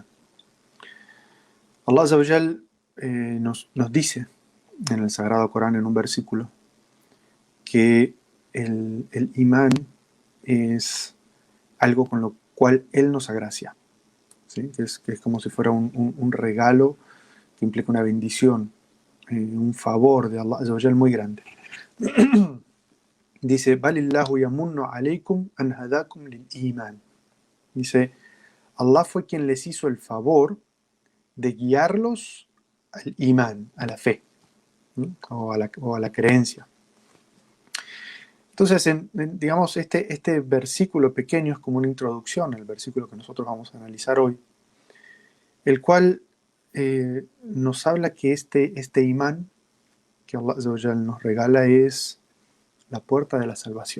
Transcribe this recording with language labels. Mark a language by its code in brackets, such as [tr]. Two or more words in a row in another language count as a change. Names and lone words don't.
[ar] الله عز وجل [es] nos dice en el Sagrado Corán, en un versículo, que el imán es algo con lo cual Él nos agracia, ¿sí? que es como si fuera un regalo que implica una bendición, un favor de [ar] الله عز وجل [es] muy grande. Dice, [ar] بل الله يمن عليكم أن هداكم للإيمان. [es] Dice, Allah fue quien les hizo el favor de guiarlos al imán, a la fe, ¿sí? o a la creencia. Entonces, digamos, este versículo pequeño es como una introducción al versículo que nosotros vamos a analizar hoy, el cual nos habla que este imán que [ar] الله عز وجل [es] nos regala es la puerta de la salvación.